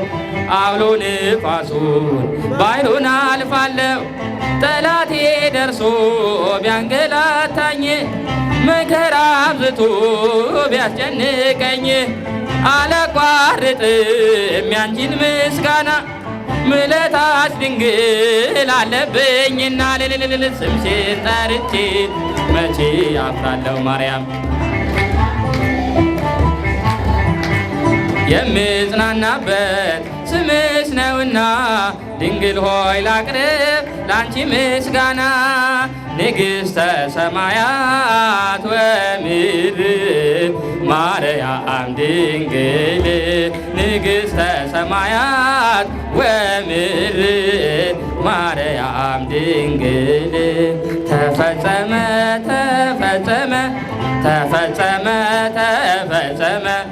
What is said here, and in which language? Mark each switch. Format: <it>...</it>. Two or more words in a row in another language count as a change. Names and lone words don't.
<am>አውሎ ንፋሱን ባይሉን አልፋለሁ። ጠላቴ ደርሶ ቢያንገላታኝ መከራ አብዝቶ ቢያስጨንቀኝ አላቋርጥም ያንቺን ምስጋና። ምሕረትሽ ድንግል አለብኝና ስምሽን ጠርቼ መቼ አፍራለሁ ማርያም የምጽናናበት ስምሽ ነውና ድንግል ሆይ ላቅርብ ላንቺ ምስጋና</am> <gez>ንግሥተ ሰማያት ወምድር ማርያም ድንግል ንግሥተ ሰማያት ወምድር ማርያም ድንግል ተፈጸመ ተፈጸመ ተፈጸመ ተፈጸመ</gez>